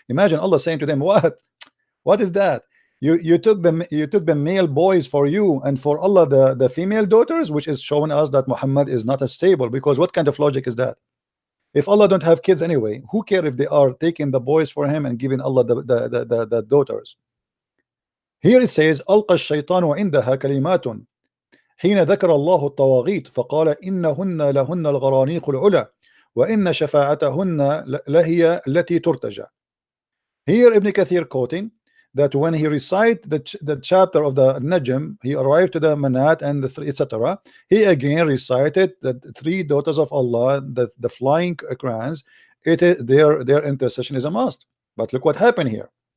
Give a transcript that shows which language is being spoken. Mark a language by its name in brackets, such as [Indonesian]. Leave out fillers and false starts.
[English] Imagine Allah saying to them, what is that? You took the male boys for you and for Allah the female daughters, which is showing us that Muhammad is not as stable, because what kind of logic is that? If Allah don't have kids anyway, who care if they are taking the boys for him and giving Allah the daughters? Here it says, [Arabic] ألقى الشيطان وعندها كلمات حين ذكر الله الطواغيت فقال إنهن لهن الغرانيق العلا وإن شفاعتهن لهي التي ترتجى. [English] Here Ibn Kathir quoting that when he recite the chapter of the Najm, he arrived to the Manat and the three, etc. He again recited the three daughters of Allah, the flying crowns. It is their intercession is a must. But look what happened here.